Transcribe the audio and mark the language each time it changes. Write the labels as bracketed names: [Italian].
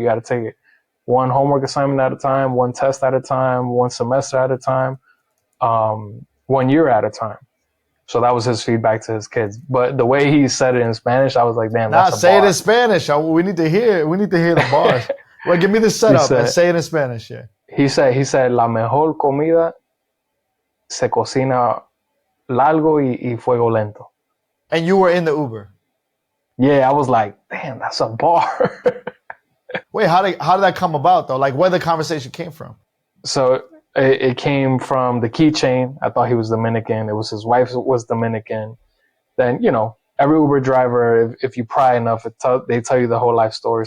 [English] You got to take it one homework assignment at a time, one test at a time, one semester at a time, 1 year at a time. So that was his feedback to his kids. But the way he said it in Spanish, I was like, damn, that's a bar. Say it in Spanish. We need to hear the bars. Well, give me the setup and say it in Spanish. Yeah. He said, [Spanish] la mejor comida se cocina largo y fuego lento. [English] And you were in the Uber. Yeah, I was like, damn, that's a bar. Wait, how did that come about though? Like, where the conversation came from? So it came from the keychain. I thought he was Dominican. It was his wife was Dominican. Then, every Uber driver, if you pry enough, they tell you the whole life story.